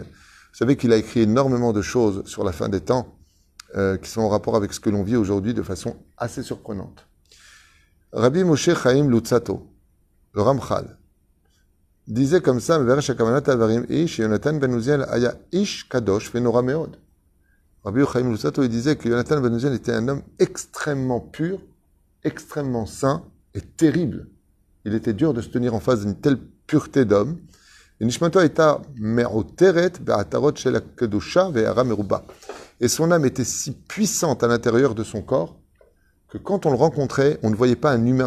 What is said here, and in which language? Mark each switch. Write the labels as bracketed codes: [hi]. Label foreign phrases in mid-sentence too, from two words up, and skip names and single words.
[fr] Vous savez qu'il a écrit énormément de choses sur la fin des temps qui sont en rapport avec ce que l'on vit aujourd'hui de façon assez surprenante. Rabbi Moshe Chaim Lutzato, le Ramchal, disait comme ça, Jonathan ben Uziel [he] היה איש קדוש ונורא מאד. [fr] Rabbi Chaim Lutzato, il disait que Jonathan ben Uziel était un homme extrêmement pur, extrêmement saint et terrible. Il était dur de se tenir en face d'une telle pureté d'homme. Et son âme était si puissante à l'intérieur de son corps que quand on le rencontrait, on ne voyait pas un humain.